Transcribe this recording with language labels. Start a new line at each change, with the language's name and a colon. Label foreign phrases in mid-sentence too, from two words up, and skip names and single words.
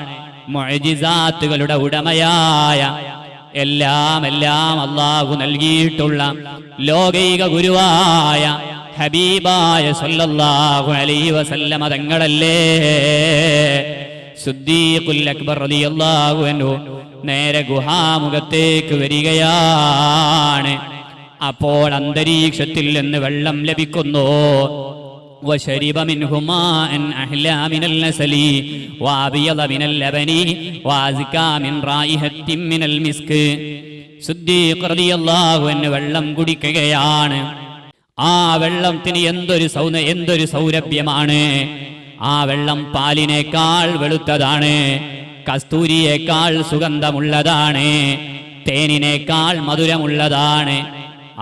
Malayalam: മുഅ്ജിസാത്തുകളുടെ ഉടമയായ, എല്ലാം അല്ലാഹു നൽകിയിട്ടുള്ള ലോകൈക ഗുരുവായ ഹബീബായ
Arabic: صلى الله عليه وسلم
Malayalam: തങ്ങളല്ലേ. സിദ്ദീഖുൽ അക്ബർ
Arabic: رضي الله عنه
Malayalam: നേരെ ഗുഹാമുഖത്തേക്ക് വരികയാണ്. അപ്പോൾ അന്തരീക്ഷത്തിൽ നിന്ന് വെള്ളം ലഭിക്കുന്നു.
Arabic: وشرب منه ماء أحلى من النسل وأبيض من اللبن وأزكى من رائحة من المسك.
Malayalam: സിദ്ദീഖ്
Arabic: رضي الله عنه
Malayalam: വെള്ളം കുടിക്കുകയാണ്. ആ വെള്ളത്തിന് എന്തൊരു സൗരഭ്യമാണ്. ആ വെള്ളം പാലിനേക്കാൾ വെളുത്തതാണ്, കസ്തൂരിയേക്കാൾ സുഗന്ധമുള്ളതാണ്, തേനിനേക്കാൾ മധുരമുള്ളതാണ്.